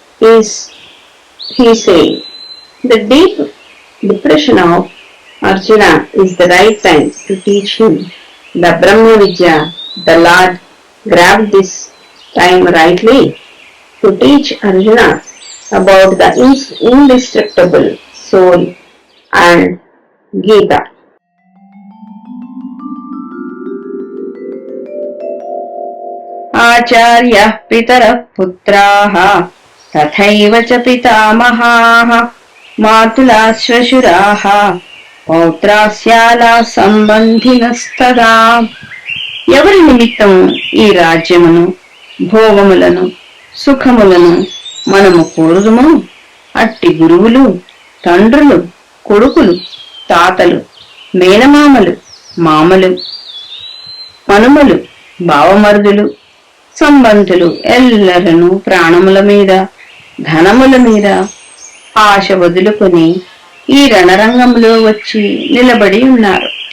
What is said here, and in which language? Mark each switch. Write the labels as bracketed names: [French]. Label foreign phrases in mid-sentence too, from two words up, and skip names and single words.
[English] He saying, the deep depression of Arjuna is the right time to teach him the Brahma Vidya. The Lord grabbed this time rightly to teach Arjuna about the indestructible soul and Gita. [Sanskrit] आचार्यः पितरः पुत्राः तथैव च पितामहाः मातुलाः श्वशुराः पौत्राःश्यालाः सम्बन्धिनस्तथा. [Telugu] ఎవరి నిమిత్తము ఈ రాజ్యమును, భోగములను, సుఖములను మనము కోరుదుమో అట్టి గురువులు, తండ్రులు, కొడుకులు, తాతలు, మేనమామలు, మామలు, మనుమలు, బావమరుదులు, సంబంధులు ఎల్లరను ప్రాణముల మీద, ధనముల మీద ఆశ వదులుకొని ఈ రణరంగంలో వచ్చి నిలబడి ఉన్నారు.